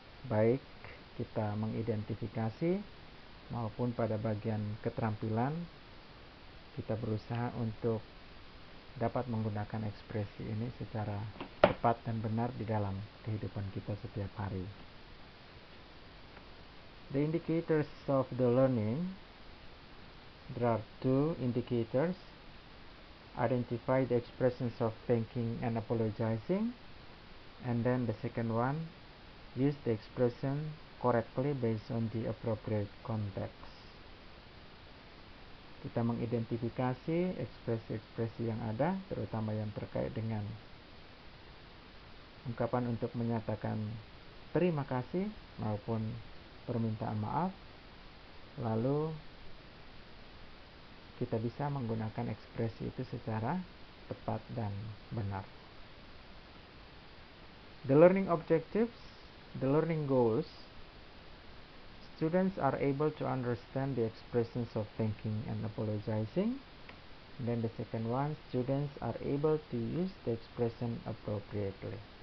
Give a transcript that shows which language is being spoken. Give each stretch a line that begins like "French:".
Indonesian: Baik kita mengidentifikasi maupun pada bagian keterampilan, kita berusaha untuk dapat menggunakan ekspresi ini secara tepat dan benar di dalam kehidupan kita setiap hari.
English: The indicators of the learning. There are two indicators. Identify the expressions of thanking and apologizing. And then the second one, use the expression correctly based on the appropriate context.
Indonesian: Kita mengidentifikasi ekspresi-ekspresi yang ada, terutama yang terkait dengan ungkapan untuk menyatakan terima kasih maupun permintaan maaf. Lalu kita bisa menggunakan ekspresi itu secara tepat dan benar.
English: The learning objectives, the learning goals. Students are able to understand the expressions of thanking and apologizing. And then the second one, students are able to use the expression appropriately.